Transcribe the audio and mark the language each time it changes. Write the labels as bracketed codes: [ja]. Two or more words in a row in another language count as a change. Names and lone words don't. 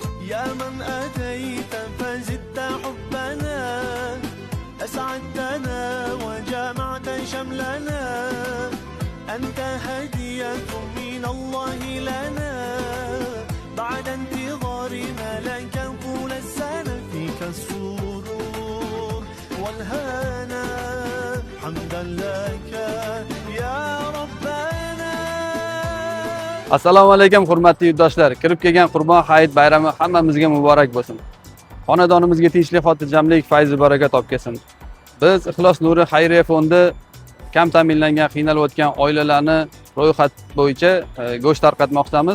[ar] يا من أتيت فزدت حبنا أسعدتنا وجمعت شملنا أنت هدية من الله لنا بعد انتظارنا لك طول السنة فيك السرور والهنا حمدا لك يا ربنا. [uz] Assalomu alaykum hurmatli yurtdoshlar. Kirib kelgan Qurbon hayit bayrami hammamizga muborak bo'lsin. Xonadonimizga tinchlik, xotirjamlik, fayz va baraka topkelsin. Biz Ixlos Nuri xayriya fondi kam ta'minlangan, qiynalib o'tgan oilalarni ro'yxat bo'yicha go'sht tarqatmoqdamiz.